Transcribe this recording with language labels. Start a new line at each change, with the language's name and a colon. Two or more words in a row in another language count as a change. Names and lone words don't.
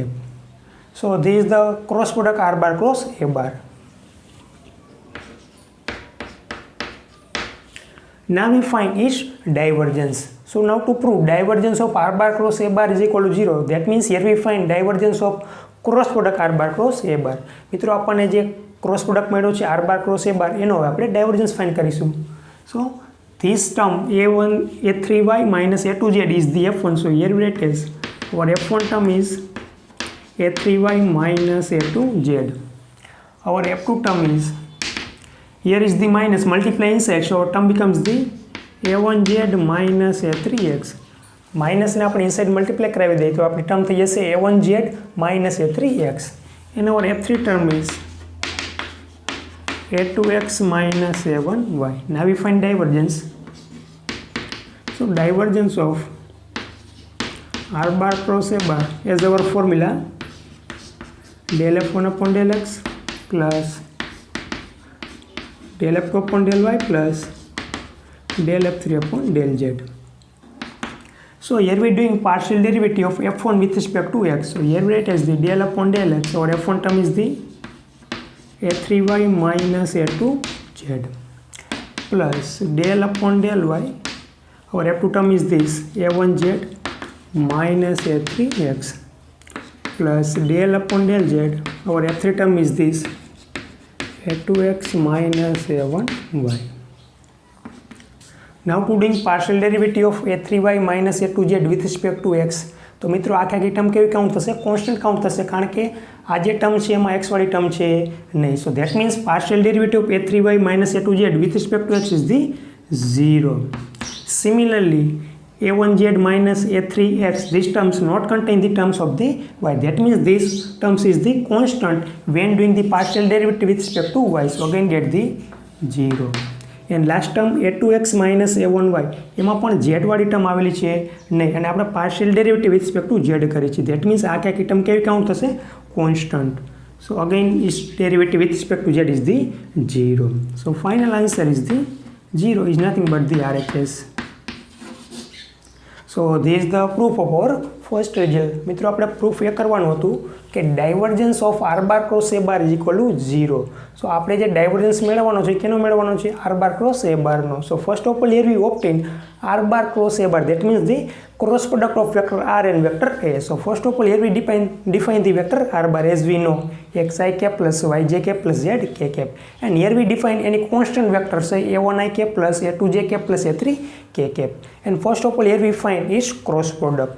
English: So this is the cross product R bar cross A bar. Now we find its divergence. So now to prove divergence of R bar cross A bar is equal to 0, that means here we find divergence of cross product R bar cross A bar.
Gujarati: મિત્રો આપણને જે
English: cross product
Gujarati: મળ્યો છે
English: R bar cross A bar
Gujarati: એનો આપણે
English: divergence find
Gujarati: કરીશું.
English: So this term a1 a3y minus a2z is the f1. So here we write as our f1 term is a3y minus a2z. Our f2 term is, here is the minus multiplying x, so our term becomes the a1z minus a3x.
Gujarati: Minus ને આપણે
English: inside multiply
Gujarati: કરાવી દઈએ તો આપણી term થઈ જશે
English: a1z minus a3x. And our f3 term is a2x minus a1y. Now we find divergence. So divergence of R bar cross A bar as our formula del f1 upon del x plus del f2 upon del y plus del f3 upon del z. So here we are doing partial derivative of f1 with respect to x. So here we write as the del upon del x. Our f1 term is the a3y minus a2z plus del upon del y. Our f2 term is this a1z minus a3x plus del upon del z. Our f3 term is this a2x minus a1y. Now to doing partial derivative of a3y minus a2z with respect to x.
Gujarati: તો મિત્રો આખી ટર્મ કેવી કાઉન્ટ થશે? કોન્સ્ટન્ટ કાઉન્ટ થશે, કારણ કે આ જે ટર્મ છે એમાં x વાળી ટર્મ છે નહીં.
English: So that means partial derivative of a3y minus a2z with respect to x is the 0. Similarly, a1z minus a3x, these terms not contain the terms of the y. That means this terms is the constant when doing the partial derivative with respect to y. So again get the 0. And last term a2x minus a1y,
Gujarati: એમાં પણ z વાળી ટર્મ આવેલી છે નહીં, અને આપણે
English: partial derivative with respect to z
Gujarati: કરી છે.
English: that means
Gujarati: આ આખી ટર્મ કેવી કાઉન્ટ થશે? constant.
English: So again its derivative with respect to z is the 0. So final answer is the 0 is nothing but the RHS. So this is the proof of our first result.
Gujarati: મિત્રો આપણે પ્રૂફ એ કરવાનું હતું કે
English: divergence of R bar cross A bar is equal to 0.
Gujarati: સો આપણે જે ડાયવર્જન્સ મેળવવાનો છે કેનો મેળવવાનો છે
English: R bar cross A barનો. So first of all here we obtain R bar cross A bar, that means the cross product of vector r and vector a. So first of all here we define the vector r bar as we know xi cap plus yj cap plus zk cap, and here we define any constant vector say a1i cap plus a2j cap plus a3k cap, and first of all here we find its cross product.